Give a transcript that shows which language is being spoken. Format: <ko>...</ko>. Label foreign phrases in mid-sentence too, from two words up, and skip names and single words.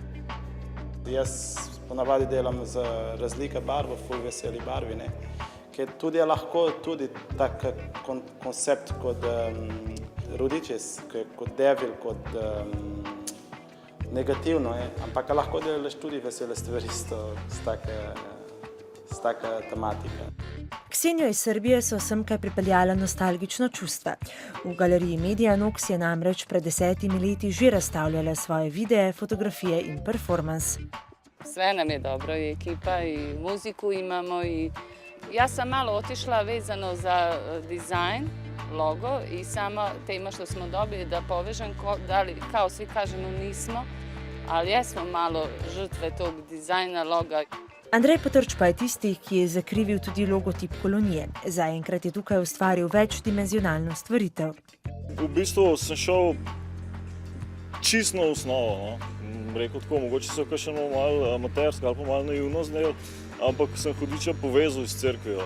<sl>Jaz ponavadi delam z razlike barvo, ful veseli barvi, ker tudi je lahko tudi tak koncept kot rudičes, kot devil, kot negativno, ampak lahko delaš tudi vesele stvari s take tematike. Ksenijo iz Srbije so semkaj pripeljala nostalgična čustva. V galeriji Media Nox je namreč pred 10 leti že razstavljala svoje videe, fotografije in performans.</sl> <sr>Sve nam je dobro, i ekipa, i muziku imamo. Ja sam malo otišla vezano za dizajn, logo i sama tema što smo dobili da povežem, kao svi kažemo nismo, ali jesmo malo žrtve tog dizajna, loga.</sr> <sl>Andrej Potrč pa je tisti, ki je zakrivil tudi logotip kolonije. Zaenkrat je tukaj ustvaril večdimenzionalno stvaritev. V bistvu sem šel čisto na osnovo. Rekel tako, mogoče se kakšen malo amatersko ali pa malo naivno zdel, ampak sem hudiča povezal s cerkvijo.</sl>